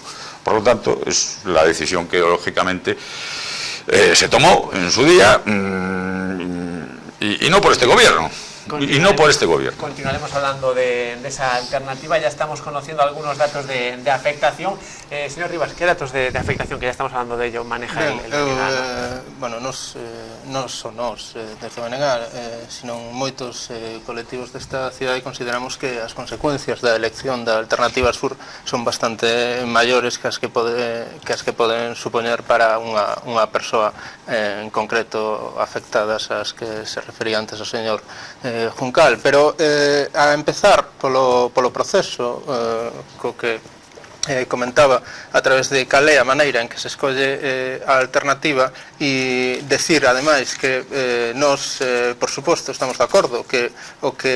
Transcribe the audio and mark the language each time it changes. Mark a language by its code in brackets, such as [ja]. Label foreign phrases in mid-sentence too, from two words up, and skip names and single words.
[es] Por lo tanto, es la decisión que lógicamente se tomó en su día y no por este gobierno. Y no por este gobierno. Continuaremos hablando de esa alternativa. Ya estamos conociendo algunos datos de afectación. Señor Rivas, ¿qué datos de afectación, que ya estamos hablando de ello, maneja el bueno, [gl] non só nós, desde Menegar, sino moitos colectivos desta cidade consideramos que as consecuencias da elección da alternativa sur son bastante maiores que as que poden supoñer para unha persoa en concreto afectadas ás que se refería antes o señor Juncal, pero a empezar polo proceso co que comentaba a través de cal é a maneira en que se escolle a alternativa, e decir ademais que nós, por suposto, estamos de acordo que o